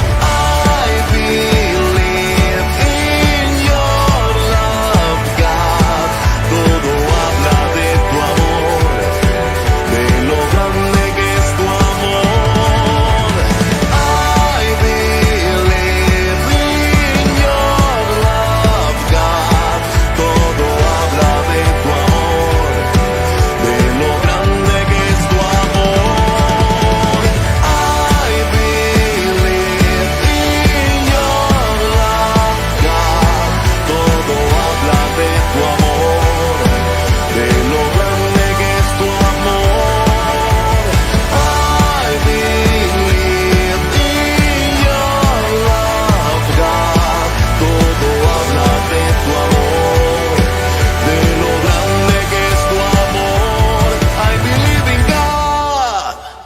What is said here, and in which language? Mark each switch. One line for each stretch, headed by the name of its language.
English: I believe in your love, God.
Spanish: Todo habla de tu amor, de lo grande que es tu amor.
English: I believe in your love, God.
Spanish: Todo habla de tu amor, de lo grande que es tu amor.
English: I believe in your love, God.
Spanish: Todo habla de tu amor, de lo grande que es tu amor.
English: I believe in your love, God.
Spanish: Todo habla de tu amor, de lo grande que es tu amor.
English: I believe in God.